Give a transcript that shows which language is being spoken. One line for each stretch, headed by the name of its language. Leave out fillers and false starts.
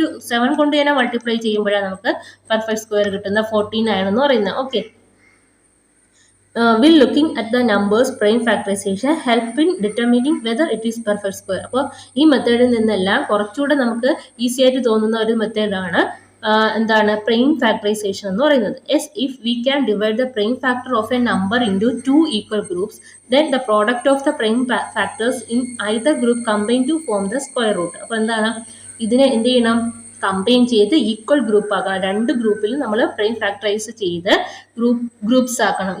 Malayalam: 7 കൊണ്ട് തന്നെ മൾട്ടിപ്ലൈ ചെയ്യുമ്പോഴാണ് നമുക്ക് പെർഫെക്റ്റ് സ്ക്വയർ കിട്ടുന്ന 49 എന്ന് പറയുന്നത്.
English: Okay, will looking at the numbers prime factorization help in determining whether it is perfect square.
Malayalam: അപ്പോൾ ഈ മെത്തേഡിൽ നിന്നെല്ലാം കുറച്ചുകൂടെ നമുക്ക് ഈസി ആയിട്ട് തോന്നുന്ന ഒരു മെത്തേഡാണ് എന്താണ്, പ്രൈം ഫാക്ടറൈസേഷൻ എന്ന് പറയുന്നത്.
English: Yes, if we can divide the prime factor of a number into two equal groups, then the product of the prime factors in either group combine to form the square root.
Malayalam: അപ്പോൾ എന്താണ്, ഇതിനെ എന്ത് ചെയ്യണം, combine ചെയ്ത് equal group ആക്കണം. രണ്ട് ഗ്രൂപ്പിലും നമ്മൾ prime factorise ചെയ്ത് ഗ്രൂപ്പ്സ് ആക്കണം.